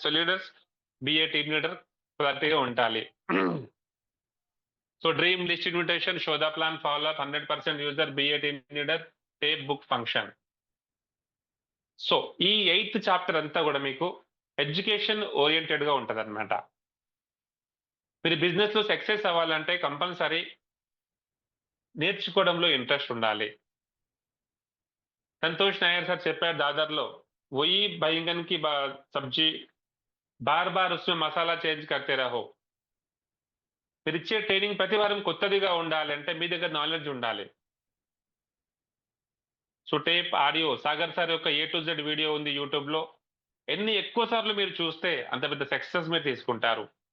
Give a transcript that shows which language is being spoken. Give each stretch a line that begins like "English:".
Telugu: So leaders BA team leader క్లారిటీగా ఉండాలి. So dream list invitation, show the plan, follow up, 100% user, BA team leader, tape book function. So ఈ 8th chapter అంతా కూడా మీకు education oriented గా ఉంటది అనమాట. మీరు బిజినెస్ లో సక్సెస్ అవ్వాలంటే కంపల్సరీ నేర్చుకోవడంలో ఇంట్రెస్ట్ ఉండాలి. సంతోష్ నాయర్ సార్ చెప్పారు దాదర్లో,
Hindi: వही बैंगन की सब्जी बार बार उसमें మసాలా చేంజ్ करते रहो.
Telugu: మీరు ఇచ్చే ట్రైనింగ్ ప్రతి వారం కొత్తదిగా ఉండాలంటే మీ దగ్గర నాలెడ్జ్ ఉండాలి. So tape audio, Sagar sir యొక్క A to Z వీడియో ఉంది యూట్యూబ్ లో. ఎన్ని ఎక్కువ సార్లు మీరు చూస్తే అంత పెద్ద సక్సెస్ మీరు తీసుకుంటారు.